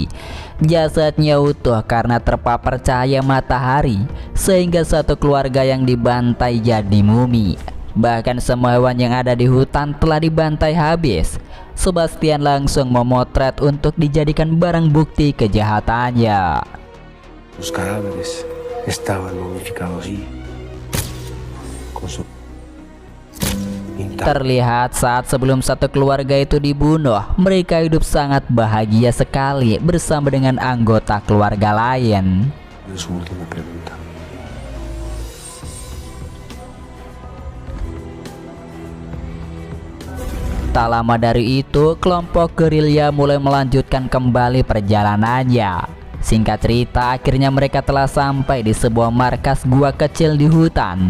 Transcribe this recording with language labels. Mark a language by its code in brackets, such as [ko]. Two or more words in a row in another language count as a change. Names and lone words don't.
[id] Jasadnya utuh karena terpapar cahaya matahari, sehingga satu keluarga yang dibantai jadi mumi. Bahkan semua hewan yang ada di hutan telah dibantai habis. Sebastian langsung memotret untuk dijadikan barang bukti kejahatannya. [es] Los cadáveres estaban momificados y con su [id] Terlihat saat sebelum satu keluarga itu dibunuh, mereka hidup sangat bahagia sekali bersama dengan anggota keluarga lain. [es] su última pregunta. [id] Tak lama dari itu, kelompok gerilya mulai melanjutkan kembali perjalanannya. Singkat cerita, akhirnya mereka telah sampai di sebuah markas gua kecil di hutan.